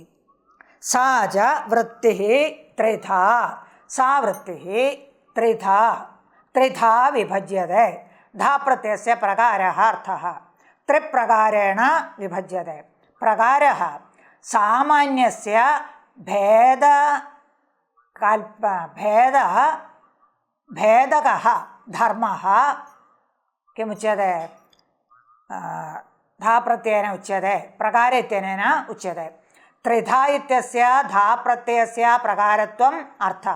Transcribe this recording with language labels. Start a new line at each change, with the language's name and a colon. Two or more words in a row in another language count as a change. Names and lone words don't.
Sanskrit: സാ ച വൃത്തിഃ ത്രിധാ. സാ വൃത്തിഃ ത്രിധാ വിഭജ്യത്തെ. ധാപ്രത്യയസ്യ പ്രകാരः അർത്ഥः ത്രിപ്രകാരേണ വിഭജ്യത്തെ. പ്രകാരः സാമാന്യസ്യ भेदकः धर्मः किमुच्यते? धाप्रत्ययेन उच्यते, प्रकार इत्यनेन उच्यते. त्रिधा इत्यस्य धाप्रत्ययस्य प्रकारत्वम् अर्थः.